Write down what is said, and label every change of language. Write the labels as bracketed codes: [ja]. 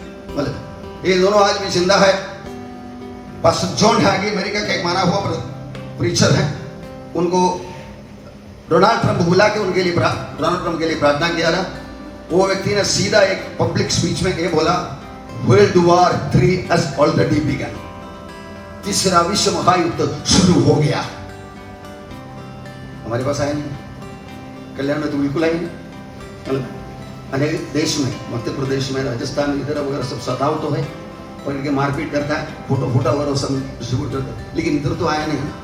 [hi] मतलब ये दोनों आज भी जिंदा है। पास्टर जॉन हैगी अमेरिका का एक माना हुआ प्रीचर है, उनको डोनाल्ड ट्रंप बुला के उनके लिए डोनाल्ड ट्रंप के लिए प्रार्थना किया था। वो व्यक्ति ने सीधा एक पब्लिक स्पीच में ये बोला, [en] World war 3 has already begun. [hi] तीसरा विश्व महायुद्ध शुरू हो गया. हमारे पास आया नहीं, कल्याण में तो बिल्कुल आया नहीं. अनेक देश में, मध्य प्रदेश में, राजस्थान में, इधर वगैरह सब सताव तो है, पकड़ के मारपीट करता है, फोटो फोटा वगैरह सब डिस्ट्रीब्यूट करता है, लेकिन इधर तो आया नहीं.